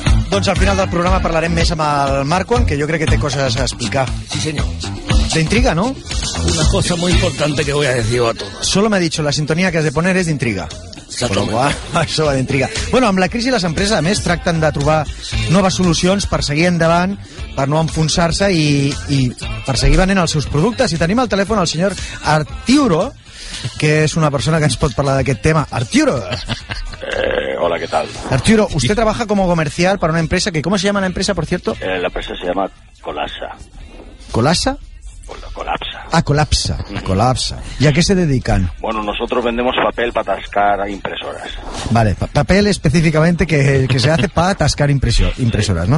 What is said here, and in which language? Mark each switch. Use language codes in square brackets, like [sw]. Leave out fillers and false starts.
[ca] Doncs al final del programa parlarem més amb el Marquan, que jo crec que té coses a explicar. Sí, senyor. [es] De intriga, ¿no? Una cosa muy importante que voy a decir a todos. Solo me ha dicho, la sintonía que has de poner es de intriga. [ca] Això va d'intriga. Bueno, amb la crisi les empreses, a més, tracten de trobar noves solucions per seguir endavant, per no enfonsar-se i per seguir venent els seus productes. I tenim al telèfon el senyor Arturo, que és una persona que ens pot parlar d'aquest tema. Arturo! [es] Hola, ¿qué tal? Arturo, usted trabaja como comercial para una empresa que... ¿Cómo se llama la empresa, por cierto? La empresa se llama Colapsa. ¿Colapsa? Colapsa. Ah, Colapsa. Colapsa. ¿Y a qué se dedican? Bueno, nosotros vendemos papel para atascar impresoras. Vale, papel específicamente que se hace para atascar impresoras, sí. ¿No?